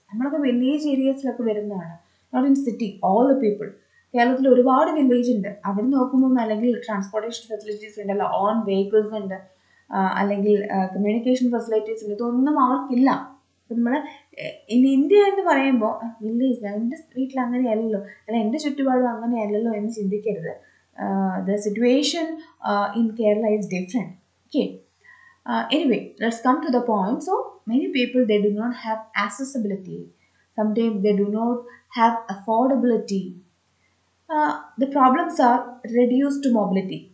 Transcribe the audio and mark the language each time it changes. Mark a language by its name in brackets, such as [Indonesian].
[Malayalam] നമ്മളൊക്കെ village areasലൊക്കെ വരുന്നതാണ്, [English] not in city. All the people [Malayalam] കേരളത്തിൽ ഒരുപാട് വില്ലേജ് ഉണ്ട്. അവിടെ നോക്കുമ്പോൾ അല്ലെങ്കിൽ ട്രാൻസ്പോർട്ടേഷൻ ഫെസിലിറ്റീസ് ഉണ്ടല്ലോ, ഓൺ വെഹിക്കിൾസ് ഉണ്ട്, അല്ലെങ്കിൽ കമ്മ്യൂണിക്കേഷൻ ഫെസിലിറ്റീസ് ഉണ്ട്, ഇതൊന്നും അവർക്കില്ല. അപ്പം നമ്മൾ ഇൻ ഇന്ത്യ എന്ന് പറയുമ്പോൾ വില്ലേജ്, എൻ്റെ വീട്ടിൽ അങ്ങനെയല്ലല്ലോ, അല്ല എൻ്റെ ചുറ്റുപാടും അങ്ങനെയല്ലല്ലോ എന്ന് ചിന്തിക്കരുത്. [English] The situation in Kerala is different. Okay, anyway, let's come to the point. So many people, they do not have accessibility. Sometimes they do not have affordability. The problems are reduced mobility.